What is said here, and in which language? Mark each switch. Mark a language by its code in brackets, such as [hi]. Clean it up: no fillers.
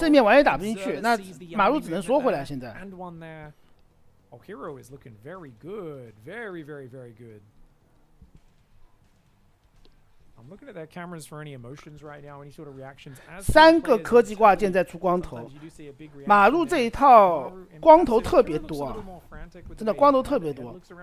[zh] 正面完全打不进去，那马路只能缩回来。现在。 [en] And one there. Oh, Hero is looking very good. Very, very, very good. I'm looking at their cameras for any emotions right now, any sort of reactions. [zh] 3个科技挂件在出光头，马路这一套光头特别多啊，真的光头特别多。